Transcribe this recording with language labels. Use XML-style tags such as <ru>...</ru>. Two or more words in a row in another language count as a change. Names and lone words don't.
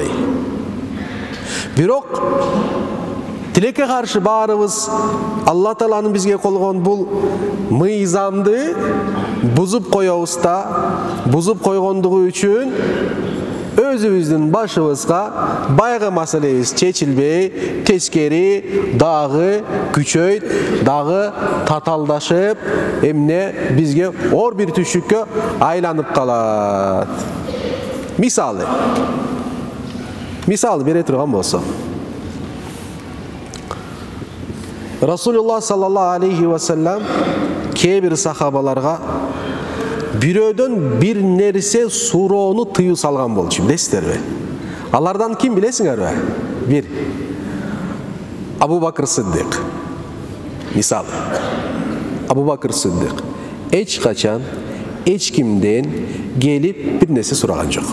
<ky>Бирок тилекке каршы баарыбыз Алла Тааланын бизге колгон бул мыйзамды бузуп коебуз да, бузуп койгондугу үчүн өзүбүздүн башыбызга байгы маселебиз чечилбей, тескери дагы күчөйт, дагы таталдашып, эмне бизге ор бир түшүккө айланып калат. Мисалы бере турган болсо, Расулуллах</ky> <ar>صلى الله عليه وسلم</ar> <ky>кээ бир сахабаларга бирөөдөн бир нерсе суроону тыюу салган болчу, билесиздерби? Алардан ким билесиңерби? Бир Абу Бакр Сиддик. Мисалы, Абу Бакр Сиддик эч качан эч кимден келип бир нерсе сураган жок.</ky>